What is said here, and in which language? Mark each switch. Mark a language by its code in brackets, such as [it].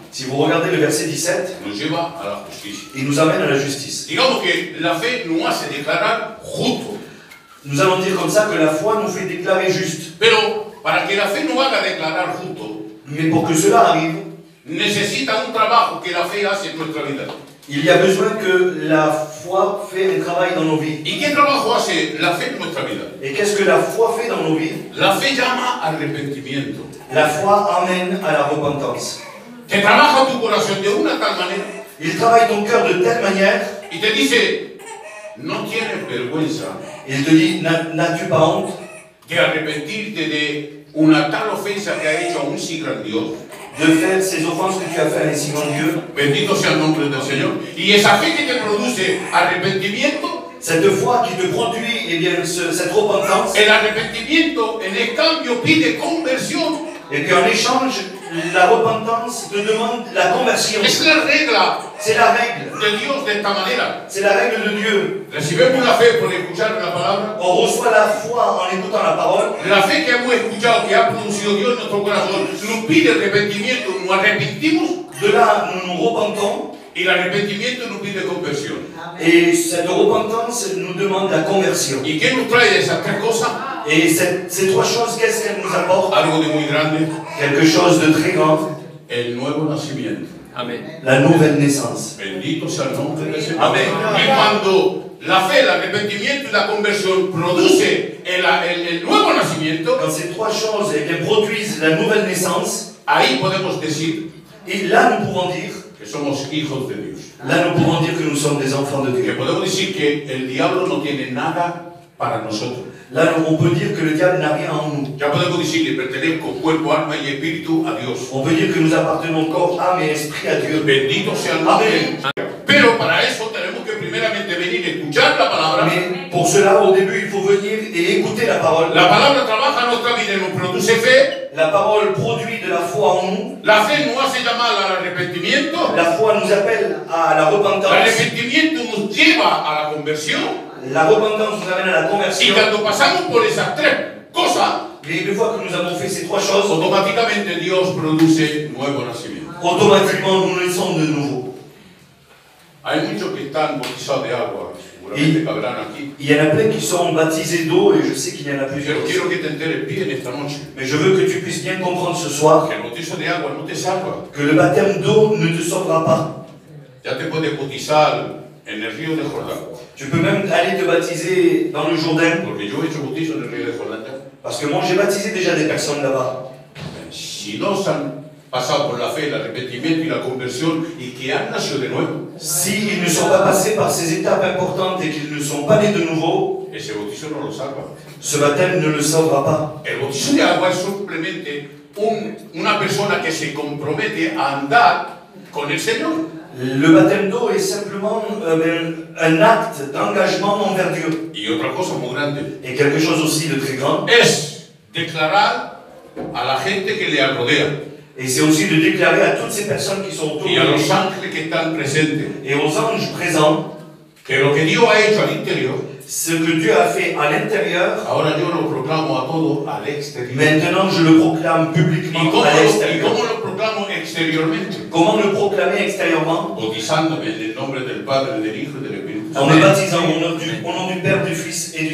[fr] Si vous regardez le verset 17, [es] nos lleva a la justicia. [fr] il nous amène à la justice. [es] Digamos que la fe nos hace declarar justo. [fr] Nous allons dire comme ça que la foi nous fait déclarer juste. [es] Pero para que la fe nos haga declarar justo, [fr] Mais pour que cela arrive, [es] necesita un trabajo que la fe hace en nuestra vida. [fr] il y a besoin que la foi fait un travail dans nos vies. [es] ¿Y qué trabajo hace la fe en nuestra vida? [fr] Et qu'est-ce que la foi fait dans nos vies? [es] La fe llama al arrepentimiento. [fr] La foi amène à la repentance. [es] Te trabaja tu corazón de una tal manera [fr] Il travaille ton cœur de telle manière [es] y te dice, no tienes vergüenza [fr] Il te dit, n'as-tu pas honte [es] de arrepentirte de una tal ofensa que ha hecho a un si gran Dios? [fr] de faire ces offenses que tu as fait à un si grand Dieu? [es] Bendito sea el nombre del Señor. Y esa fe que te produce arrepentimiento, [fr] Cette foi qui te produit, eh bien, cette repentance, [es] el arrepentimiento en el cambio pide conversión. [fr] et qu'en échange, la repentance te demande la conversion. [es] Es la regla [fr] C'est la règle. [es] de Dios de esta manera. [fr] C'est la règle de Dieu. [es] Recibimos la fe por escuchar la palabra. [fr] On reçoit la foi en écoutant la parole. [es] La fe que hemos escuchado, que ha producido Dios en nuestro corazón, nos pide arrepentimiento, nos arrepentimos. [fr] De là, nous nous repentons. [es] Y el arrepentimiento nos pide conversión. [fr] Et cette repentance nous demande la conversion. [es] ¿Y qué nos trae esas tres cosas? [fr] Et ces trois choses, qu'est-ce qu'elles nous apportent? [es] Algo de muy grande. [fr] Quelque chose de très grand. [es] El nuevo nacimiento. [fr] La nouvelle naissance. [es] Bendito sea el nombre del Señor. Amén. Y cuando la fe, el arrepentimiento y la conversión produce el nuevo nacimiento, [fr] Quand ces trois choses eh bien, produisent la nouvelle naissance, [es] ahí podemos decir [fr] et là nous pouvons dire, [es] que somos hijos de Dios. [fr] là nous pouvons dire que nous sommes des enfants de [es] Que [fr] Dieu. [es] podemos decir que el diablo no tiene nada para nosotros. [fr] Là on peut dire que le diable n'a rien en nous. [es] Ya podemos decir que pertenezco cuerpo, alma y espíritu a Dios. [fr] On peut dire que nous appartenons corps, âme et esprit à Dieu. [es] Bendito sea el nombre. Pero para eso tenemos que primeramente venir a escuchar la palabra. [fr] Mais pour cela, au début, il faut venir et écouter la parole. [es] La palabra trabaja en nuestra vida y nos produce fe. [fr] La parole produit de la foi en nous. [es] La fe nos hace llamar al arrepentimiento. [fr] La foi nous appelle à la [es] El [fr] repentance. [es] arrepentimiento nos lleva a la conversión. [fr] La repentance nous amène à la [es] Y [fr] conversion. [es] cuando pasamos por esas tres cosas, [fr] Et une fois que nous avons fait ces trois choses, [es] automáticamente Dios produce nuevo nacimiento. [fr] automatiquement nous naissons de nouveau. [es] Hay muchos que están bautizados de agua, seguramente cabrán aquí. [fr] Il y en a plein qui sont baptisés d'eau et je sais qu'il y en a plusieurs. [es] Pero quiero que te enteres bien esta noche [fr] Mais je veux que tu puisses bien comprendre ce soir [es] que el bautizo de agua no te salva. [fr] que le baptême d'eau ne te sauvera pas. [es] Ya te puedes bautizar en el río de Jordán. [fr] Tu peux même aller te baptiser dans le Jourdain, [es] Porque yo he hecho bautizo en el río de Jordán. [fr] parce que moi j'ai baptisé déjà des personnes là-bas. [es] Si no se han pasado por la fe, el arrepentimiento y la conversión y que han nacido de nuevo, [fr] S'ils ne sont pas passés par ces étapes importantes et qu'ils ne sont pas nés de nouveau, [es] ese bautizo no lo salva. [fr] ce baptême ne le sauvera pas. [es] El bautizo de agua es simplemente una persona que se compromete a andar con el Señor. [fr] Le baptême d'eau est simplement un acte d'engagement envers Dieu. [es] Y otra cosa muy grande [fr] Et quelque chose aussi de très grand. [es] es declarar a la gente que le rodea [fr] Et c'est aussi de déclarer à toutes ces personnes qui sont autour [es] y [fr] de [es] a los ángeles que están presentes [fr] et aux anges présents [es] que lo que Dios ha hecho al interior, [fr] ce que Dieu a fait à l'intérieur. [es] ahora yo lo proclamo a todo al exterior. [fr] Maintenant, je le proclame [es] ¿Y [fr] publiquement [es] cómo, [fr] à [es] y [fr] l'extérieur. [es] cómo lo proclamo exteriormente? [fr] Comment le proclamer extérieurement? [es] Bautizándome en el nombre del Padre, del Hijo y del Espíritu [fr] En me [es] Santo. [fr] baptisant au nom du Père, du Fils et du